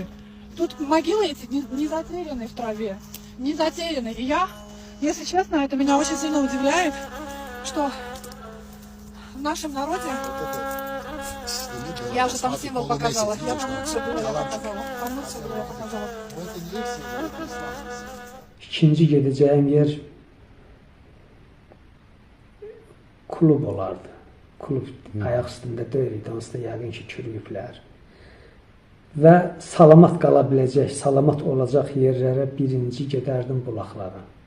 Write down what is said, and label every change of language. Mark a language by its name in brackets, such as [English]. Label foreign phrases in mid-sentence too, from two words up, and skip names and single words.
[Russian] Тут могилы эти не затеряны в траве, не затеряны. И я, если честно, это меня очень сильно удивляет, что в нашем народе, я уже там символ показала, я лучше было показала, [Azerbaijani] İkinci gedəcəyim yer klub olardı. Klub ayaq üstündə deyildi, onsuz da yəqin ki, çürüyüblər. Və salamat qala biləcək, salamat olacaq yerlərə birinci gedərdim bulaqlara.